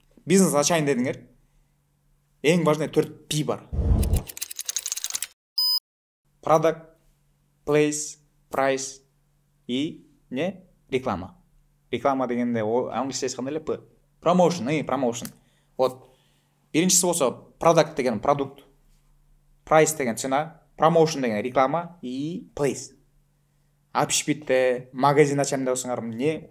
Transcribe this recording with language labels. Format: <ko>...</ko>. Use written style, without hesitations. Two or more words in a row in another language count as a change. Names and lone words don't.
<ky>Бизнес ачайын дедиңер. Эң важный 4 P бар.</ky> <en>Product, place, price и не? Реклама.</en> <ky>Реклама дегенде англисчеси кандай эле? Promotion. Вот. Биринчиси болсо product деген продукт, price деген цена, promotion деген реклама и place. Общепитте магазин ачам деп отсоңар эмне?</ky>